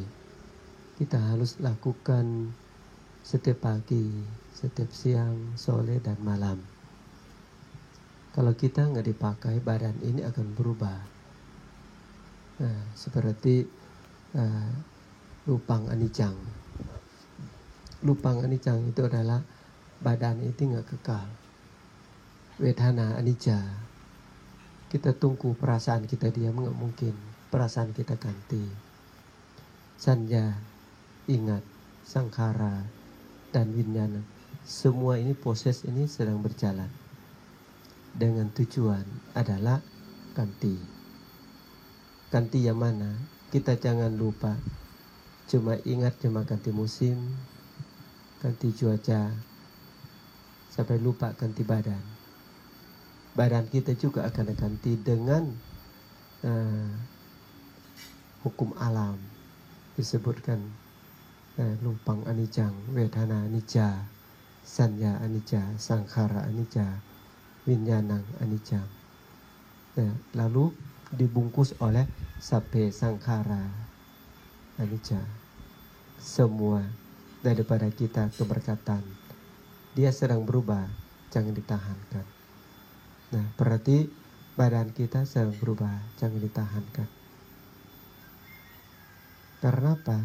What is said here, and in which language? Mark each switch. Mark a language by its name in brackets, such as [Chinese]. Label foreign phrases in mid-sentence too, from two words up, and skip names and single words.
[Indonesian] Kita harus lakukan setiap pagi, setiap siang, sore dan malam. Kalau kita nggak dipakai, badan ini akan berubah. Seperti [Pali] lupang anicang. Lupang anicang [Indonesian] itu adalah badan itu nggak kekal. [Pali] Vedana anicca. [Indonesian] Kita tunggu perasaan kita diam, nggak mungkin. Perasaan kita ganti. Sanja, ingat, sangkara, dan winyana. Semua ini proses ini sedang berjalan. Dengan tujuan adalah ganti. Ganti yang mana? Kita jangan lupa. Cuma ingat cuma ganti musim, ganti cuaca, sampai lupa ganti badan. Badan kita juga akan ganti dengan hukum alam. [Pali] Disebutkan lupang anicang, vedana anicca, sanya anicca, sangkhara anicca, winyanang anicca. [Indonesian] Lalu dibungkus oleh [Pali] sabbe sangkhara anicca. [Indonesian] Semua daripada kita keberkatan, dia sedang berubah, jangan ditahankan. Berarti badan kita sedang berubah, jangan ditahankan. Karena apa?